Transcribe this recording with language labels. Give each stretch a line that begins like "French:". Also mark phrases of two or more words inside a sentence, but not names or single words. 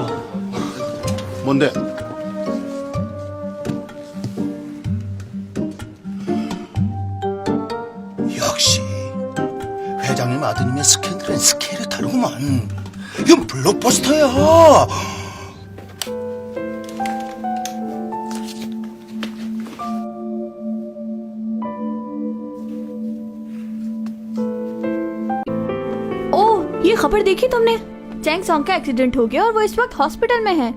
Korean: 뭔데? 역시 회장님 아드님의 스캔들은 스케일이 다르구만. 이건 블록버스터야.
Hindi: ये खबर देखी तुमने? चैंग सॉन्ग का एक्सीडेंट हो गया और वो इस वक्त हॉस्पिटल में है।